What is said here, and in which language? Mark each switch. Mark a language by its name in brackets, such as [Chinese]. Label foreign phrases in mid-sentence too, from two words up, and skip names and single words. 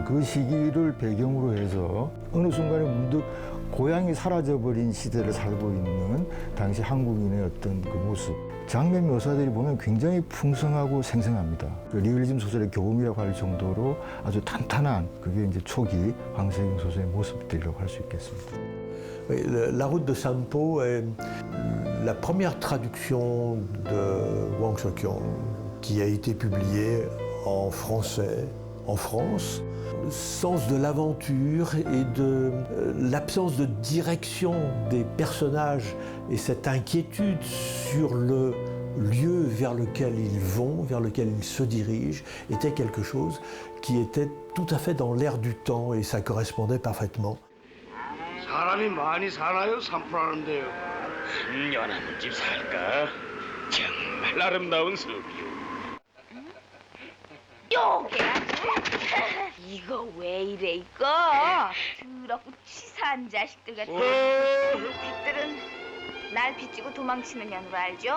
[Korean] 그 시기를 배경으로 해서 어느 순간에 문득 고향이 사라져버린 시대를 살고 있는 당시 한국인의 어떤 그 모습. 장면 묘사들이 보면 굉장히 풍성하고 생생합니다. 그 리얼리즘 소설의 교훈이라고 할 정도로 아주 탄탄한 그게 이제 초기 황세경 소설의 모습들이라고 할 수 있겠습니다. [French] La route de Sanpo est la première traduction de Wang Shouqian qui a été publiée en français en France. Sens de l'aventure et de l'absence de direction des personnages et cette inquiétude sur le lieu vers lequel ils vont, vers lequel ils se dirigent, était quelque chose qui était tout à fait dans l'air du temps et ça correspondait parfaitement. [Korean] 사람이 많이 사나요? 산포라는데요. 한 연화문집 살까? 정말 아름다운 숲이요. 요게 이거 왜 이래 이거 더럽고 치사한 자식들 같은 백들은 날 비치고 도망치는 년으로 알죠?